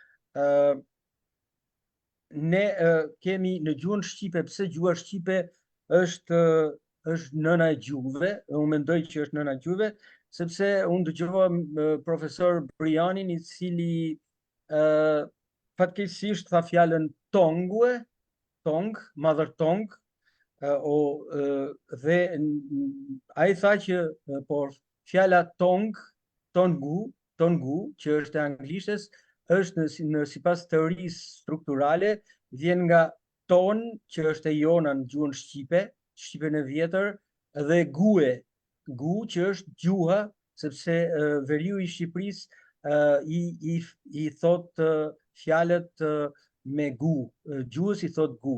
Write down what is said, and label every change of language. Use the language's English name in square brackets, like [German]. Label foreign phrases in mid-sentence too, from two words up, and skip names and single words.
[Albanian] Ne kemi në gjuhën shqipe, pse gjuha shqipe është nëna e gjuhëve, unë mendoj që është nëna e gjuhëve, sepse unë dëgjova profesor Brianin, i cili fatkeqësisht tha fjalën [English] tongue, mother tongue, [Albanian] dhe ai tha që fjala tongu, që është e anglishtes, është në sipas teorisë strukturale, vjen nga ton, që është e jona në gjuhën shqipe, shqipen e vjetër, dhe gu, që është gjuha, sepse veriu i Shqipërisë i thot fjalët me gu, gjuhës i thot gu.